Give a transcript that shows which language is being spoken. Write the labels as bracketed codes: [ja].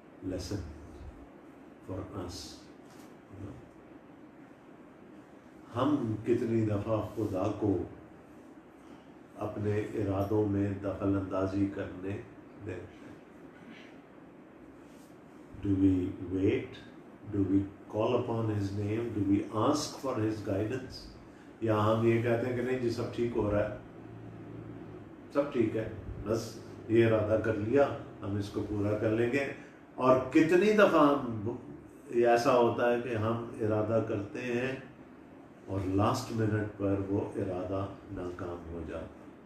[ur] Lesson for اس، ہم کتنی دفعہ خدا کو اپنے ارادوں میں دخل اندازی کرنے دیتے ہیں؟ [en] Do we wait? Do we call upon his name? Do we ask for his guidance? [ur] یا ہم یہ کہتے ہیں کہ نہیں جی سب ٹھیک ہو رہا ہے، سب ٹھیک ہے، بس یہ ارادہ کر لیا، ہم اس کو پورا کر لیں گے۔ اور کتنی دفعہ ہم ایسا ہوتا ہے کہ ہم ارادہ کرتے ہیں اور لاسٹ منٹ پر وہ ارادہ ناکام ہو جاتا،